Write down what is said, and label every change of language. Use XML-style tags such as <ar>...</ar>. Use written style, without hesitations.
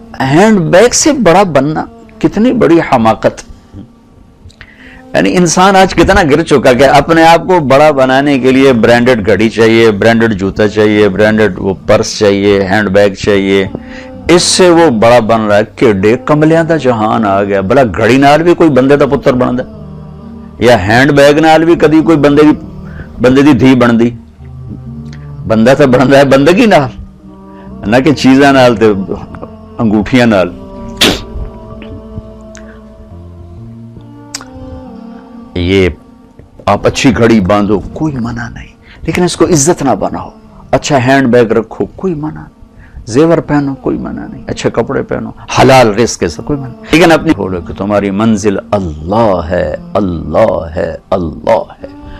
<ur>Hand bag سے بڑا بننا کتنی بڑی حماقت. یعنی انسان آج کتنا گر چکا کہ اپنے آپ کو بڑا بنانے کے لیے برانڈڈ گھڑی چاہیے، برانڈڈ جوتا چاہیے، برانڈڈ وہ پرس چاہیے، ہینڈ بیگ چاہیے. اس سے وہ بڑا بن رہا ہے.</ur> <pa>کیڈے کملیاں دا جہان آ گیا. بلا گھڑی نال بھی کوئی بندے دا پتر بندا، یا ہینڈ بیگ نال بھی کدی کوئی بندے دی دھی بندی. بندہ تو بندا ہے بندگی نال، نہ کہ چیزاں نال تے انگوٹھیاں نال.</pa> <ur>یہ آپ اچھی گھڑی باندھو کوئی منع نہیں، لیکن اس کو عزت نہ بناؤ. اچھا ہینڈ بیگ رکھو کوئی منع نہیں، زیور پہنو کوئی منع نہیں، اچھے کپڑے پہنو، حلال رزق کے ساتھ کوئی منع نہیں. لیکن اپنی بولو کہ تمہاری منزل اللہ ہے، اللہ ہے، اللہ ہے.</ur>